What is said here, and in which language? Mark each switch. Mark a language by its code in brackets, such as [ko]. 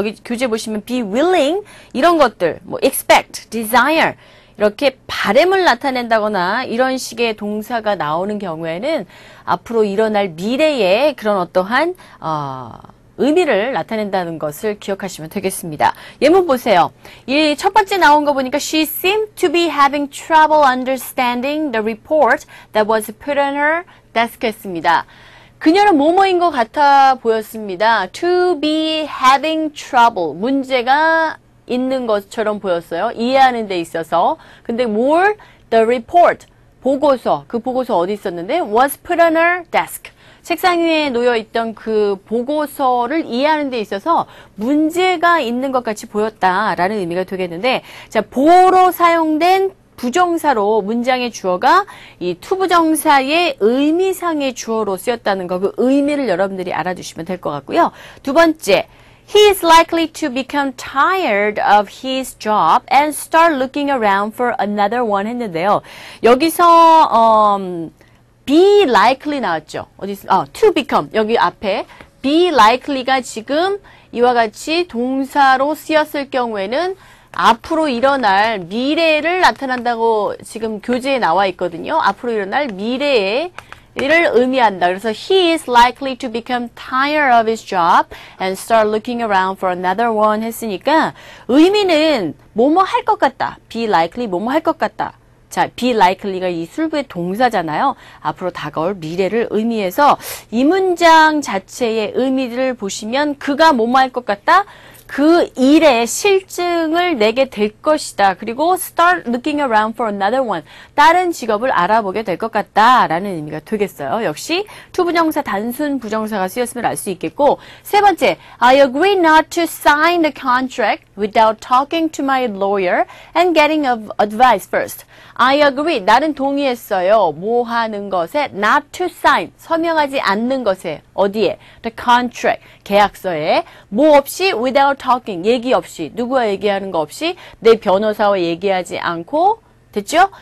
[ko] 여기 교재 보시면 be willing 이런 것들 뭐 expect, desire 이렇게 바램을 나타낸다거나 이런 식의 동사가 나오는 경우에는 앞으로 일어날 미래의 그런 어떠한 의미를 나타낸다는 것을 기억하시면 되겠습니다. 예문 보세요. [en] 이 첫 번째 나온 거 보니까 She seemed to be having trouble understanding the report that was put on her desk 했습니다. [ko] 그녀는 뭐뭐인 것 같아 보였습니다. [en] To be having trouble. [ko] 문제가 있는 것처럼 보였어요. 이해하는 데 있어서. 근데 뭘? The report. 보고서. 그 보고서 어디 있었는데? [en] Was put on her desk. [ko] 책상 위에 놓여있던 그 보고서를 이해하는 데 있어서 문제가 있는 것 같이 보였다라는 의미가 되겠는데 자, 보로 사용된 부정사로 문장의 주어가 이 투부정사의 의미상의 주어로 쓰였다는 거 그 의미를 여러분들이 알아두시면 될 것 같고요. [en] 두 번째, He is likely to become tired of his job and start looking around for another one 했는데요. [ko] 여기서 be likely 나왔죠. 어디 있어? to become. 여기 앞에 be likely가 지금 이와 같이 동사로 쓰였을 경우에는 앞으로 일어날 미래를 나타난다고 지금 교재에 나와 있거든요. 앞으로 일어날 미래를 의미한다. [en] 그래서 he is likely to become tired of his job and start looking around for another one 했으니까 의미는 뭐뭐 할 것 같다. [ko] be likely 뭐뭐 할 것 같다. 자, be likely가 이 술부의 동사잖아요. 앞으로 다가올 미래를 의미해서 이 문장 자체의 의미를 보시면 그가 뭐뭐 할 것 같다? 그 일의 실증을 내게 될 것이다. [en] 그리고 start looking around for another one. [ko] 다른 직업을 알아보게 될 것 같다라는 의미가 되겠어요. [en] 역시 투부정사 단순 부정사가 쓰였으면 알 수 있겠고 세 번째, I agree not to sign the contract without talking to my lawyer and getting advice first. [ko] I agree. 나는 동의했어요. 뭐 하는 것에 not to sign. 서명하지 않는 것에 어디에? The contract. 계약서에 뭐 없이 without talking. 얘기 없이. 누구와 얘기하는 거 없이 내 변호사와 얘기하지 않고 됐죠?